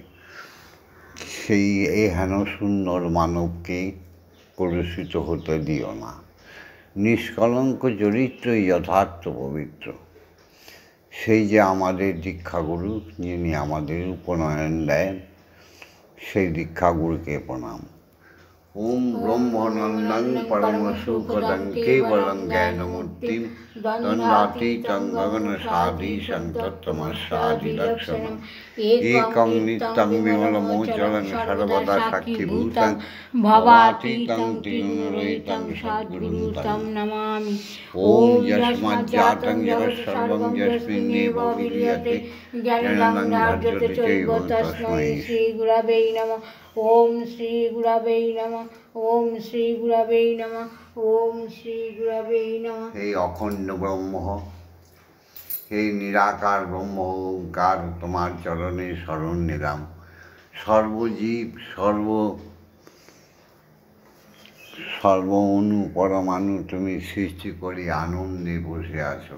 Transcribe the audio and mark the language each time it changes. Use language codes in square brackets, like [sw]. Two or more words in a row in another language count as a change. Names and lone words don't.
[bn] সেই হেন সুন্দর মানবকে কলুষিত হতে দিও না। নিষ্কলঙ্ক চরিত্রই যথার্থ পবিত্র। সেই যে আমাদের দীক্ষাগুরু, যিনি আমাদের উপনয়ন দেন, সেই দীক্ষাগুরুকে প্রণাম। [sa] ওম ব্রহ্মনন্দং পরমসুখদং কেবলং জ্ঞানমূর্তিং দ্বন্দ্বাতীতং গগনসাধীশং তত্ত্বমস্যাদিলক্ষণম একং নিত্যং বিমলমোচলং সর্বদা সাক্ষীভূতং ভবাতীতং ত্রিগুণরহিতং সদ্গুরুং তং নমামি। ওম যস্মাজ্জাতং জগৎসর্বং যস্মিন্নেব বিলীয়তে জ্ঞানং ধার্যতে চৈব তস্मै শ্রীগুরবে নমঃ। ওম শ্রী গুরবে নমঃ। ওম শ্রী গুরবে নমঃ। ওম শ্রী গুরবে নমঃ। [bn] হে অখণ্ড ব্রহ্ম, হে নিরাকার ব্রহ্ম ওঙ্কার, তোমার চরণে শরণ নিলাম। সর্বজীব সর্ব অণু পরমাণু তুমি সৃষ্টি করে আনন্দে বসে আছো।